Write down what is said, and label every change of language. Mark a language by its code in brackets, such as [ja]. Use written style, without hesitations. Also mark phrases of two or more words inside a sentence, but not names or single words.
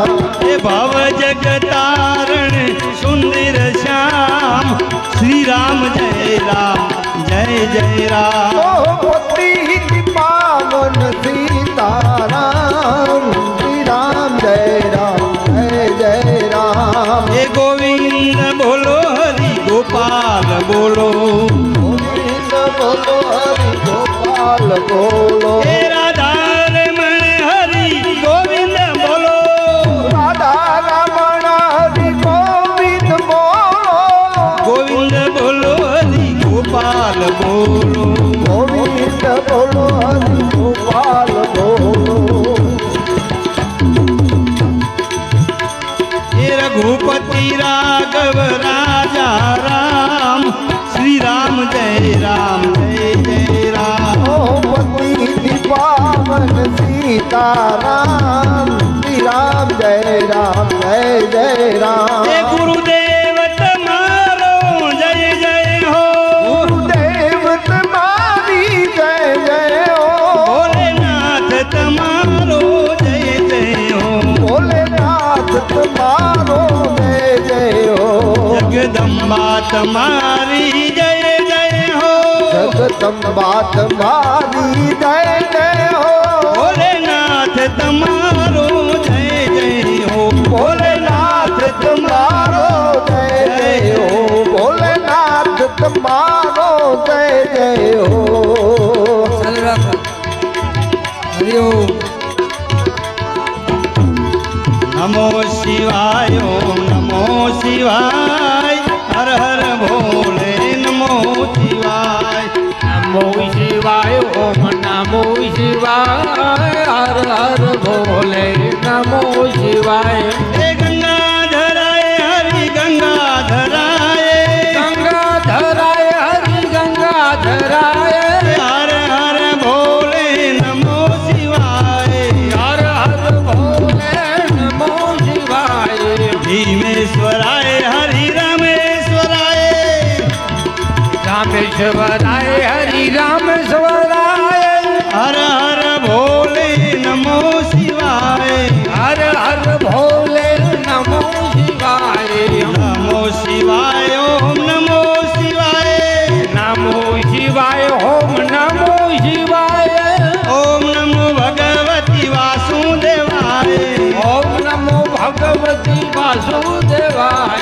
[hi] हे भव जगतारण सुंदर श्याम श्री राम जय राम ओ पति पावन सीताराम श्री राम जय राम हे गोविंद बोलो हरि गोपाल बोलो गोविंद बोलो हरि गोपाल बोलो हे राधा रमण हरि गोविंद बोलो राधा रमण हरि गोविंद बोलो गोविंद बोलो हरि गोपाल बोलो गोविंद बोलो हरि गोपाल बोलो हे रघुपति राघव राजा राम श्री राम जय राम ओ पति पावन सीताराम श्री राम जय राम हे गुरुदेव तुम्हारो जय जय हो गुरुदेव तुम्हारी जय जय हो भोलेनाथ तुम्हारो जय जय हो भोलेनाथ तुम्हारो जय जय हो जगदम्बा तुम्हारी जय जय हो जगदम्बा तुम्हारी जय जय हो भोलेनाथ तुम्हारो जय जय हो भोलेनाथ तुम्हारो जय जय हो भोलेनाथ तुम्हारो जय जय हो [gu] ચાલુ રાખો હરિઓમ [hi] नमो शिवाय ओम नमो शिवाय हर हर भोले नमो शिवाय नमो शिवाय ओम नमो शिवाय हर हर भोले नमो शिवाय हे गंगाधराय हरि गंगाधराय गंगाधराय हरि गंगाधराय हर हर भोले नमो शिवाय हर हर भोले नमो शिवाय भीमेश्वराय हरि रामेश्वराय रामेश्वराय हरि रामेश्वराय हर हर भोले नमो शिवाय हर हर भोले नमो शिवाय नमो शिवाय ओम नमो शिवाय नमो शिवाय ओम नमो शिवाय [sa] ओम नमो भगवती वासुदेवाय ओम नमो भगवती वासुदेवाय